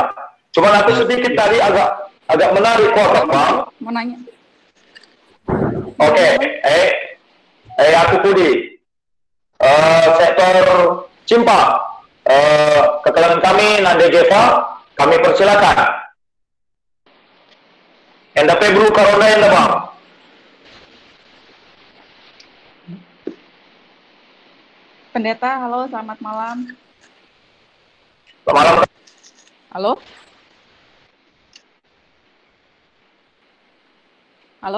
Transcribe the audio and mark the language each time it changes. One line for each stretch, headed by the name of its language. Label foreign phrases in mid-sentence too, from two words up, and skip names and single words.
Indonesian: Cuman aku sedikit tadi agak menarik kok, bang. Mau nanya. Oke, aku Pudi. Sektor Cimpa,
Batak Karo: kekelangan kami
Indonesian: Nade Geva, kami persilakan. NDP Bro Karona enda bang. Pendeta, halo, selamat malam. Selamat malam. Halo? Halo?